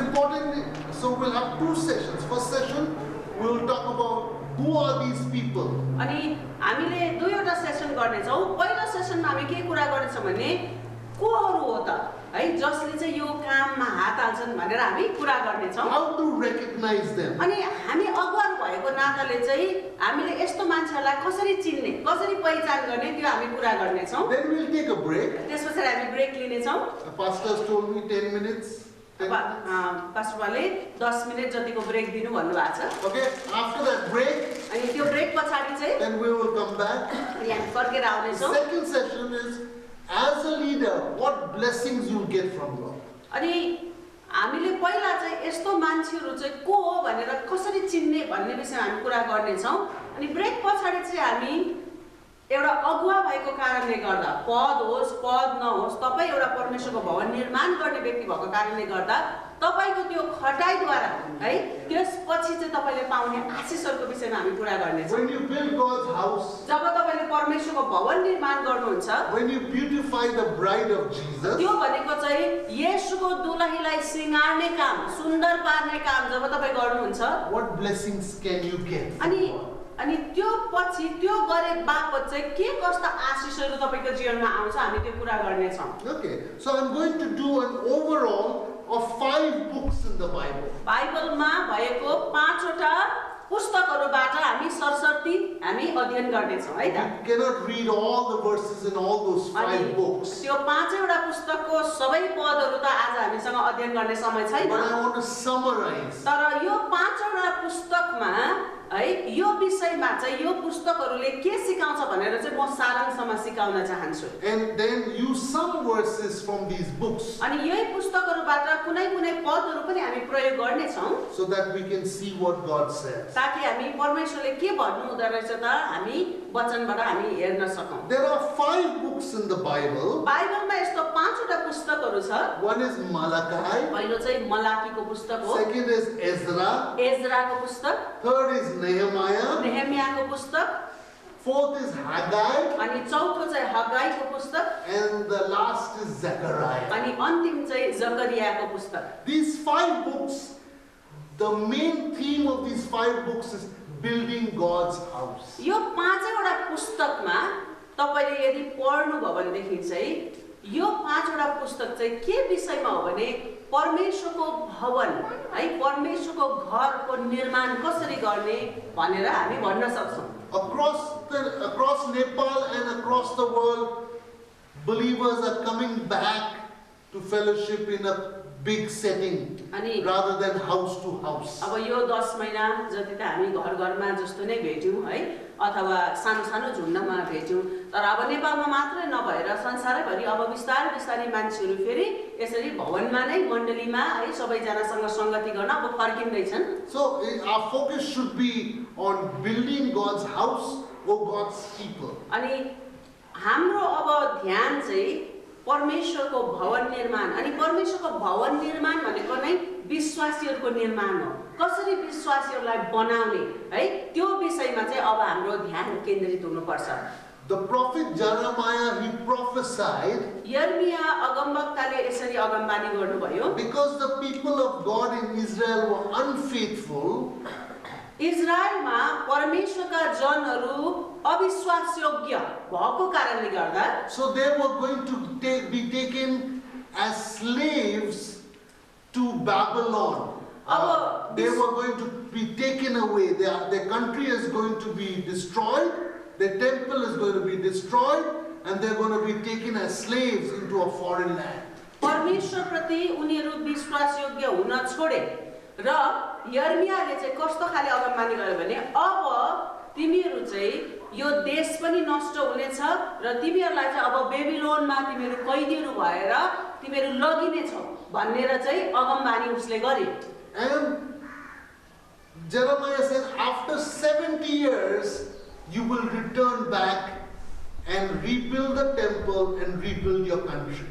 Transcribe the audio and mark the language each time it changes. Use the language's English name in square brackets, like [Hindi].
[English] It's important. So we'll have two sessions. First session, we'll talk about who are these people. [Nepali] अनि हामीले दुईवटा session गर्नेछौँ. पहिलो सेसनमा हामी के कुरा गर्नेछौँ भने कोहरू हो त है जसले चाहिँ यो काममा हात हाल्छन् भनेर हामी कुरा गर्नेछौँ. [English] How to recognize them. [Nepali] अनि हामी अगुवाहरू भएको नाताले चाहिँ हामीले यस्तो मान्छेहरूलाई कसरी चिन्ने, कसरी पहिचान गर्ने त्यो हामी कुरा गर्नेछौँ. [English] Then we'll take a break. [Nepali] त्यसपछि हामी brake लिनेछौँ. [English] The pastors told me 10 minutes. [Nepali] पास्टरले 10 minute जतिको ब्रेक दिनु भन्नुभएको छ। [English] Okay, after that break, [Nepali] अनि त्यो ब्रेक पछाडि चाहिँ then we will come back. अनि हामी फर्केर [English] The [Nepali] आउनेछौँ। [English] second session is, as a leader, what blessings you get from God. [Nepali] अनि हामीले पहिला चाहिँ यस्तो मान्छेहरू चाहिँ को हो भनेर कसरी चिन्ने भन्ने विषयमा हामी कुरा गर्नेछौँ। अनि ब्रेक पछाडि चाहिँ हामी एउटा अगुवा भएको कारणले गर्दा, पद होस् पद नहोस्, तपाईँ एउटा परमेश्वरको भवन निर्माण गर्ने व्यक्ति भएको कारणले गर्दा तपाईको त्यो खटाइद्वारा है त्यसपछि चाहिँ तपाईले पाउने आशीषहरूको विषयमा हामी कुरा गर्नेछौँ। [English] When you build God's house, [Nepali] जब तपाईले परमेश्वरको भवन निर्माण गर्नुहुन्छ, [English] when you beautify the bride of Jesus, [Nepali] त्यो भनेको चाहिँ येशूको दुलहीलाई सिंगार्ने काम, सुन्दर पार्ने काम जब तपाईँ गर्नुहुन्छ, [English] what blessings can you get? [Nepali] अनि त्यो पछि त्यो गरे बापत चाहिँ के कस्ता आशीषहरू तपाईको जीवनमा आउँछ हामी त्यो कुरा गर्नेछौँ। [English] Okay, so I'm going to do an overall of 5 books in the Bible. [Nepali] बाइबलमा भएको 5 वटा पुस्तकहरूबाट हामी सरसर्ती हामी अध्ययन गर्नेछौँ है त। [English] You cannot read all the verses in all those 5 books. [Nepali] त्यो 5 वटा पुस्तकको सबै पदहरू त आज हामीसँग अध्ययन गर्ने समय छैन। [English] But I want to summarize. [Nepali] तर यो 5 वटा पुस्तकमा है यो विषयमा चाहिँ यो पुस्तकहरूले के सिकाउँछ भनेर चाहिँ म सारांशमा सिकाउन चाहन्छु। [English] And then use some verses from these books [Nepali] अनि यही पुस्तकहरूबाट कुनै कुनै पदहरू पनि हामी प्रयोग गर्ने छौं [English] so that we can see what God says. [Nepali] ताकि हामी परमेश्वरले के भन्नु हुँदै रहेछ त हामी वचनबाट हामी हेर्न सकौं। [English] There are 5 books in the Bible. [Nepali] बाइबलमा यस्तो 5 वटा पुस्तकहरू छ। [English] One is Malachi. [Nepali] पहिलो चाहिँ मलाकीको पुस्तक हो। [English] Second is Ezra. [Nepali] एजराको पुस्तक। [English] Third is Nehemiah. [Nepali] नेहेमियाको पुस्तक। [English] Fourth is Haggai. [Nepali] अनि चौथो चाहिँ हगाईको पुस्तक। [English] And the last is Zechariah. [Nepali] अनि अन्तिम चाहिँ जकरियाको पुस्तक। [English] These 5 books, the main theme of these 5 books is building God's house. [Nepali] यो 5 वटा पुस्तकमा तपाईले यदि पढ्नु भयो भनेदेखि चाहिँ यो 5 वटा पुस्तक चाहिँ के विषयमा हो भने परमेश्वरको भवन है परमेश्वरको घरको निर्माण कसरी गर्ने भनेर हामी भन्न सक्छौं। [English] Across Nepal and across the world, believers are coming back to fellowship in a big setting rather than house to house. [Nepali] अब यो 10 महिना जति त हामी घर घरमा जस्तो नै भेट्यौं है अथवा सानो सानो झुण्डमा भेट्यौं। तर अब नेपालमा मात्रै नभएर संसारैभरि अब बिस्तारै बिस्तारै मान्छेहरू फेरि यसरी भवनमा नै मण्डलीमा है सबैजनासँग संगति गर्न अब फर्किँदैछन्। [English] So our focus should be on building God's house or God's people. [Nepali] अनि हाम्रो अब ध्यान चाहिँ परमेश्वरको भवन निर्माण अनि परमेश्वरको भवन निर्माण भनेको नै विश्वासीहरूको निर्माण हो। कसरी विश्वासीहरूलाई बनाउने है त्यो विषयमा चाहिँ अब हाम्रो ध्यान केन्द्रित हुनुपर्छ। [English] The prophet Jeremiah, he prophesied [Nepali] यर्मिया अगमवक्ताले यसरी अगमबानी गर्नुभयो [English] because the people of God in Israel were unfaithful. [Nepali] इजरायलमा परमेश्वरका जनहरू अविश्वासयोग्य भएको कारणले गर्दा [English] So they were going to be taken as slaves to Babylon. They were going to be taken away. Their country is going to be destroyed. Their temple is going to be destroyed, and they're going to be taken as slaves into a foreign land. [Nepali] परमेश्वर प्रति उनीहरू विश्वासयोग्य हुन छोडे र यर्मियाले चाहिँ कस्तो खाले अगमबानी गर्यो भने अब तिमीहरू चाहिँ यो देश पनि नष्ट हुनेछ र तिमीहरूलाई चाहिँ अब बेबिलोनमा तिमीहरू कैदीहरू भएर तिमीहरू लगिनेछौ भनेर चाहिँ अगमबानी उसले गरे। [English] And Jeremiah said, after 70 years, you will return back and rebuild the temple and rebuild your country.